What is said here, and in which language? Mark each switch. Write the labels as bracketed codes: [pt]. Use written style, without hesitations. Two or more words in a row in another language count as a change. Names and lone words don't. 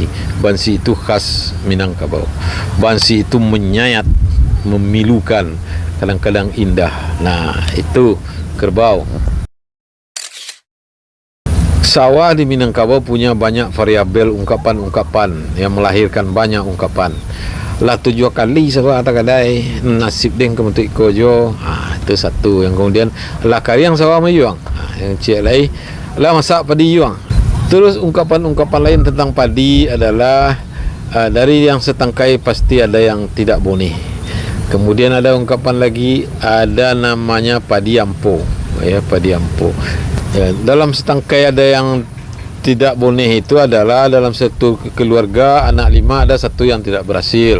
[id] Bansi itu khas Minangkabau. Bansi itu menyayat, memilukan, kadang-kadang indah. Nah, itu kerbau. Sawah di Minangkabau punya banyak variabel ungkapan-ungkapan yang melahirkan banyak ungkapan. [min] Lah 7 kali sawah tak kadai nasib deng kementuk kojo. [id] Itu satu. [min] Yang kemudian lah kariang sawah mayuang. Yang cik lai lah masak padi yuang. [id] Terus ungkapan-ungkapan lain tentang padi adalah dari yang setangkai pasti ada yang tidak bonih. Kemudian ada ungkapan lagi, ada namanya padi ampo, ya, padi ampo. Ya, dalam setangkai ada yang tidak bonih, itu adalah dalam satu keluarga anak 5 ada satu yang tidak berhasil.